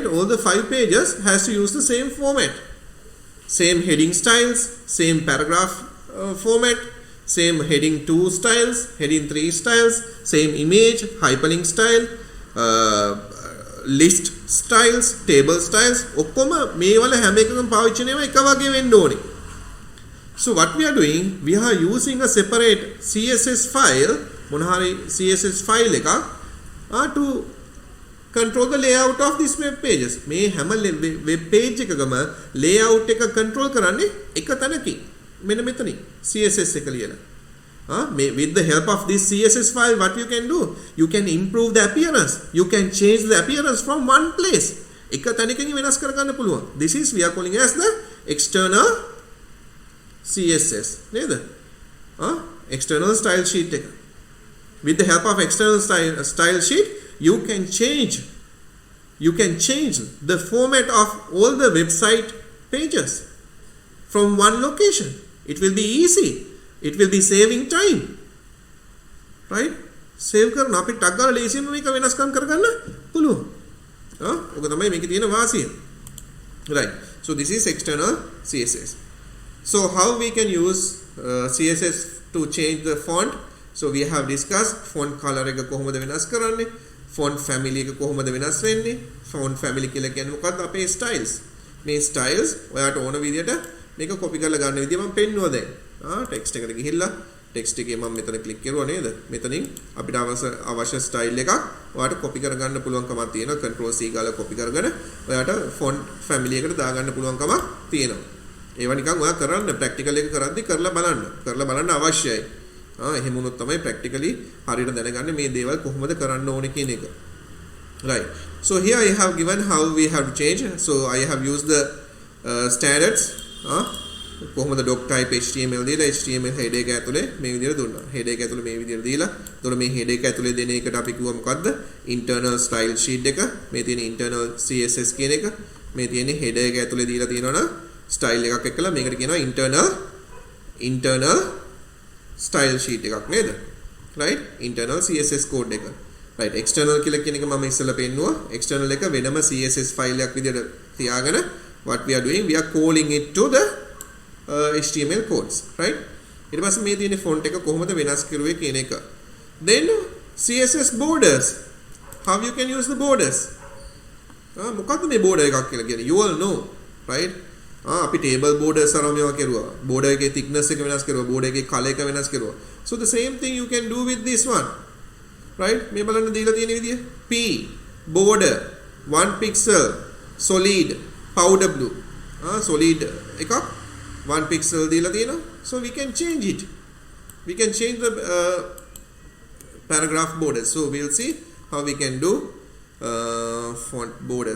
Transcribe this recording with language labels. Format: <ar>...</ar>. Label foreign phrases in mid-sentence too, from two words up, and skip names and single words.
<en>All the 5 pages has to use the same format, same heading styles, same paragraph format. Same heading 2 styles, heading 3 styles, same image, hyperlink style, list styles, table styles.</en> <si>ඔක්කොම මේ වල හැම එකකම පාවිච්චි වෙනවා එක වගේ වෙන්න ඕනේ.</si> <en>So what we are doing, we are using a separate CSS file,</en> <si>මොන හරි</si> <en>CSS file එකක් to control the layout of these web pages.</en> <si>මේ හැම</si> <en>web page</en> <si>එකකම layout එක control කරන්නේ එක තැනකින් මෙන්න මෙතනින් CSS එක ලියලා</si> <en>with the help of this CSS file, what you can do? You can improve the appearance. You can change the appearance from one place.</en> <si>එක තැනකින් වෙනස් කර ගන්න පුළුවන්.</si> <en>This is we are calling as the external CSS.</en> <si>නේද?</si> <en>External style sheet එක. With the help of external style sheet, you can change the format of all the website pages from one location. It will be easy. It will be saving time, right?</en> <si>Save කරන අපි ටක් ගාලා ලේසියෙන්ම මේක වෙනස්කම් කරගන්න පුළුවන්. ඔක තමයි මේකේ තියෙන වාසිය.</si> <en>Right. So this is external CSS. So how we can use CSS to change the font? So we have discussed font color</en> <si>එක කොහොමද වෙනස් කරන්නේ?</si> <en>Font family</en> <si>එක කොහොමද වෙනස් වෙන්නේ?</si> <en>Font family</en> <si>කියලා කියන්නේ මොකක්ද? අපේ styles. මේ styles ඔයාට ඕන විදිහට මේක copy කරලා ගන්න විදිහ මම පෙන්නුවා දැන්. ටෙක්ස්ට් එකට ගිහිල්ලා ටෙක්ස්ට් එකේ මම මෙතන ක්ලික් කරුවා නේද? මෙතනින් අපිට අවශ්‍ය ස්ටයිල් එකක් ඔයාලට කොපි කරගන්න පුළුවන්කමක් තියෙනවා. Ctrl C ගාලා කොපි කරගෙන ඔයාලට</si> <en>font family</en> <si>එකට දාගන්න පුළුවන්කමක් තියෙනවා. ඒවා නිකන් ඔයා කරන්න ප්‍රැක්ටිකල් එක කරද්දි කරලා බලන්න අවශ්‍යයි. එහෙම වුණොත් තමයි ප්‍රැක්ටිකලි හරියට දැනගන්නේ මේ දේවල් කොහොමද කරන්න ඕනේ කියන එක.</si> <en>Right. So here I have given how we have to change. So I have used the standards.</en> <si>කොහොමද</si> <en>doc type HTML</en> <si>දීලා HTML head එක ඇතුලේ මේ විදිහට දුන්නා. head එක ඇතුලේ මේ විදිහට දීලා. එතකොට මේ head එක ඇතුලේ දෙන එකට අපි කිව්වා මොකද්ද?</si> <en>internal style sheet එක.</en> <si>මේ තියෙන</si> <en>internal CSS</en> <si>කියන එක. මේ තියෙන head එක ඇතුලේ දීලා තියෙනවනම් style එකක් එක්කලා මේකට කියනවා</si> <en>internal style sheet</en> <si>එකක් නේද? right?</si> <en>internal CSS code</en> <si>එක. right. external කියලා කියන එක මම ඉස්සෙල්ලා පෙන්නුවා.</si> <en>external</en> <si>එක වෙනම</si> <en>CSS file</en> <si>එකක් විදිහට තියාගෙන</si> <en>what we are doing, we are calling it to the HTML codes, right?</en> <si>ඊට පස්සේ මේ තියෙන font එක කොහොමද වෙනස් කරුවේ කියන එක.</si> <en>Then CSS borders. How you can use the borders?</en> <si>මොකක්ද මේ border එකක් කියලා කියන්නේ?</si> <en>You all know, right?</en> <si>අපි</si> <en>table borders</en> <si>අරන් මේවා කරුවා. border එකේ thickness එක වෙනස් කරුවා. border එකේ color එක වෙනස් කරුවා.</si> <en>So the same thing you can do with this one. Right?</en> <si>මේ බලන්න දීලා තියෙන විදිය.</si> <en>P border 1 pixel solid powder blue. solid එකක් 1 pixel</en> <si>දීලා දෙන,</si> <en>so we can change it. We can change the paragraph borders. So we'll see how we can do font borders.</en>